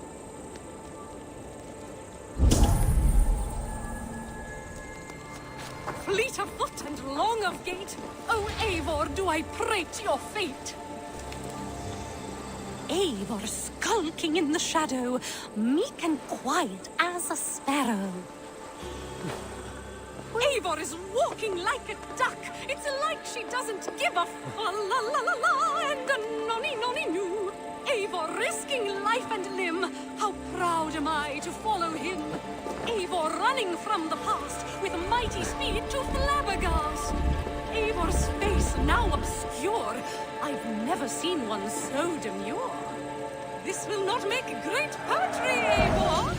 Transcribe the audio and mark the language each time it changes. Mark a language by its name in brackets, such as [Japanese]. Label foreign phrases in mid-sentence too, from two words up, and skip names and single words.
[English] Fleet of foot and long of gait, O Eivor, do I prate your fate. Eivor skulking in the shadow, meek and quiet as a sparrow. Eivor is walking like a duck. It's like she doesn't give a fa-la-la-la-la and a nonny-nonny-noo. Eivor risking life and limb. How proud am I to follow him. Eivor running from the past with mighty speed to flabbergast. Eivor's face now obscure. I've never seen one so demure. This will not make great poetry, Eivor.